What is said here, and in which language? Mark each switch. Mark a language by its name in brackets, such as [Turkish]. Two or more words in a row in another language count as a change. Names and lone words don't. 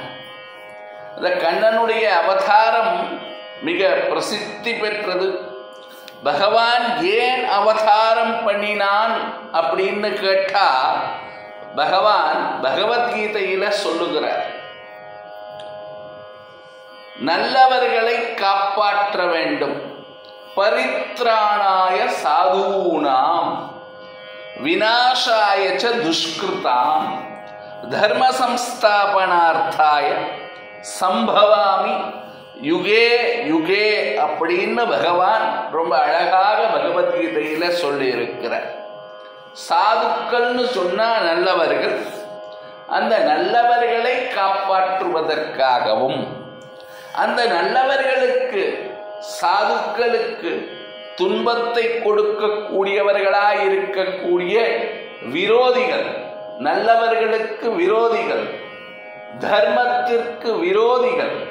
[Tamil] அந்த கண்ணனுடைய அவதாரம் மிக பிரசித்தி பெற்றது. பகவான் ஏன் அவதாரம் பண்ணினான் அப்படின்னு கேட்டா, பகவான் பகவத்கீதையில சொல்லுகிறார், நல்லவர்களை காப்பாற்ற வேண்டும், [Sanskrit] परित्राणाय साधूनां विनाशाय च दुष्कृतां धर्म संस्थापनार्थाय सम्भवामि युगे युगे [Tamil] அப்படின்னு பகவான் ரொம்ப அழகாக பகவத்கீதையில சொல்லி இருக்கிறார். சாதுக்கள்னு சொன்னா நல்லவர்கள், அந்த நல்லவர்களை காப்பாற்றுவதற்காகவும் அந்த நல்லவர்களுக்கு சாதுக்களுக்கு துன்பத்தை கொடுக்கக்கூடியவர்களாய் இருக்கக்கூடிய விரோதிகள், நல்லவர்களுக்கு விரோதிகள், தர்மத்திற்கு விரோதிகள்,